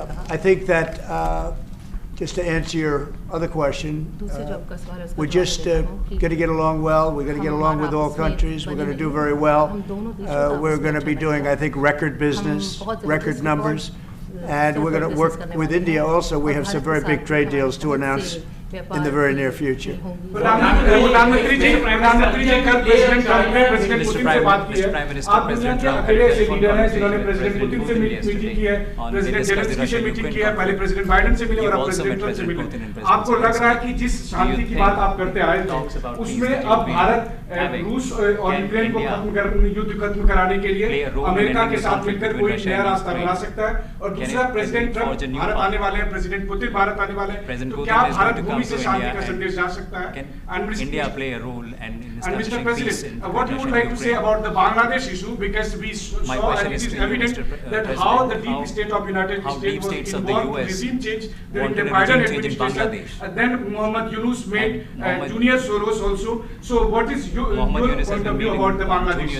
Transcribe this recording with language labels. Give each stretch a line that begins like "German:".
English: I think that, just to answer your other question, we're just going to get along well. We're going to get along with all countries. We're going to do very well. We're going to be doing, I think, record business, record numbers. And we're going to work with India also. We have some very big trade deals to announce in the very near future.
Hindi: प्रधानमंत्री जी कल president Trump ने president Putin से बात की है। आप दुनिया के अकेले ऐसे लीडर हैं जिन्होंने प्रेसिडेंट पुतिन से मीटिंग की है, प्रेसिडेंट जेलेंस्की से मीटिंग की है, पहले प्रेसिडेंट बाइडेन से मिले और अब प्रेसिडेंट ट्रम्प से मिले। आपको लग रहा है कि जिस शांति की बात आप करते आए थे, उसमें अब भारत रूस और यूक्रेन को युद्ध खत्म कराने के लिए अमेरिका के साथ मिलकर कोई नया रास्ता बना सकता है, और दूसरा प्रेसिडेंट ट्रम्प भारत आने वाले हैं, प्रेसिडेंट पुतिन भारत आने वाले हैं, तो क्या भारत भूमि से शांति का संदेश जा सकता है?
English: India play a role and Mr. President, what you would like to say about the Bangladesh issue, because we saw and it is evident that how the deep state of United States was involved in regime change during the Biden administration, and then Mohammed Yunus made Junior Soros also. So what is your point of view about the Bangladesh?